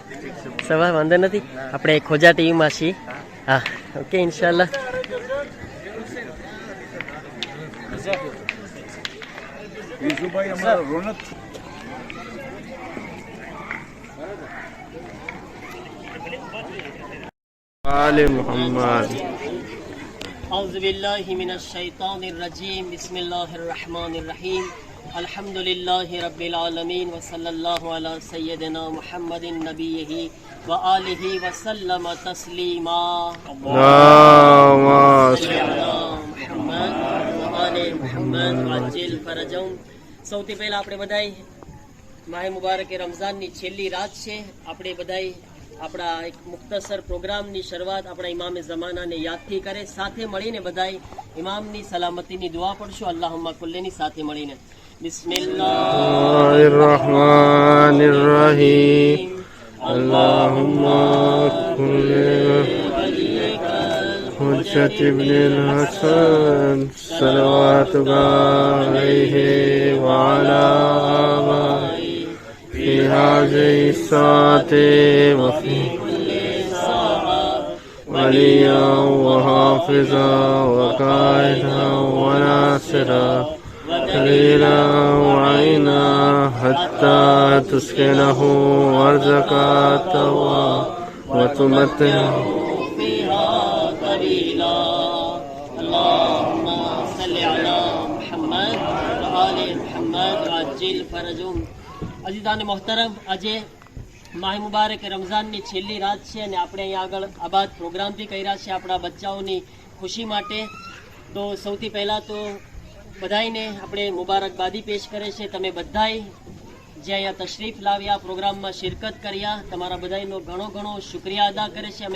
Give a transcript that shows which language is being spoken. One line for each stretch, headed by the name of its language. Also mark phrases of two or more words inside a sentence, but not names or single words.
Gujarati: સવા વાંધો નથી. આપણે ખોજા ટીવીમાં છીએ. હા ઓકે ઇન્શાઅલ્લાહ. રીઝુભાઈ અમારા રોનક
Arabic: آل محمد. أعوذ بالله من الشيطان الرجيم بسم الله الرحمن الرحيم الحمد لله رب العالمين وصلى الله على سيدنا محمد نبيه وآله وسلم تسليما اللهم صل على محمد وآل محمد وعجل فرجهم.
Gujarati: સૌથી પહેલા આપણે બધાય માહે મુબારક રમઝાનની છેલ્લી રાત છે. આપણે બધાય આપણા એક મુખ્તસર પ્રોગ્રામની શરૂઆત આપણા ઇમામે ઝમાનાને યાદથી કરે. સાથે મળીને બધાય ઇમામની સલામતીની દુઆ પડશું.
Arabic: اللهم كلني
Gujarati: સાથે મળીને.
Arabic: بسم الله الرحمن الرحيم. અલ્લાહુમ્મા حجة ابن الحسن صلواتك عليه وعلى آبائه في هذه الساعة وفي كل ساعة وليا وحافظا وقائدا وناصرا دليلا وعينا حتى تسكنه أرضك توا وتمتعه فيها قليلا. اللهم صل على محمد وآل محمد وعجل فرجهم.
Gujarati: અજીઝાન મોહતરમ, આજે માહે મુબારક રમઝાનની છેલ્લી રાત છે અને આપણે અહીંયા આગળ આબાદ પ્રોગ્રામ બી કર્યા છે આપણા બચ્ચાઓની ખુશી માટે. તો સૌથી પહેલાં તો બધાઈને આપણે મુબારકબાદી પેશ કરે છે. તમે બધાય જે અહીંયા તશરીફ લાવ્યા, પ્રોગ્રામમાં શિરકત કર્યા, તમારા બધાયનો ઘણો ઘણો શુક્રિયા અદા કરે છે.